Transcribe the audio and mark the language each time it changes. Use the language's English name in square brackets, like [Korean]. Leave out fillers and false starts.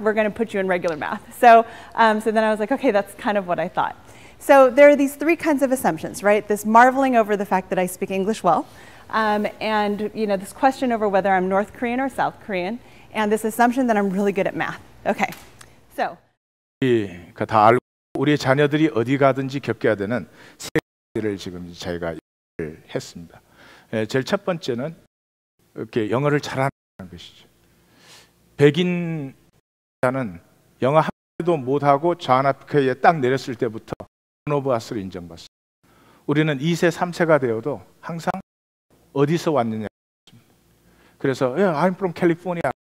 [English] We're going to put you in regular math. So then I was like, okay, that's kind of what I thought. So there are these three kinds of assumptions, right? This marveling over the fact that I speak English well, and you know, this question over whether I'm North Korean or South Korean, and this assumption that I'm really good at math. Okay, so. [Korean] 다 알고 우리 자녀들이 어디 가든지 겪어야 되는 세 가지를 지금 저희가 했습니다. 제일 첫 번째는 이렇게 영어를 잘하는 것이죠. 백인자는 영어 한 마디도 못하고 존 F케이에 딱 내렸을 때부터 오브아스로 인정받습니다. 우리는 2세, 3세가 되어도 항상 어디서 왔느냐. 그래서 [English] I'm from California.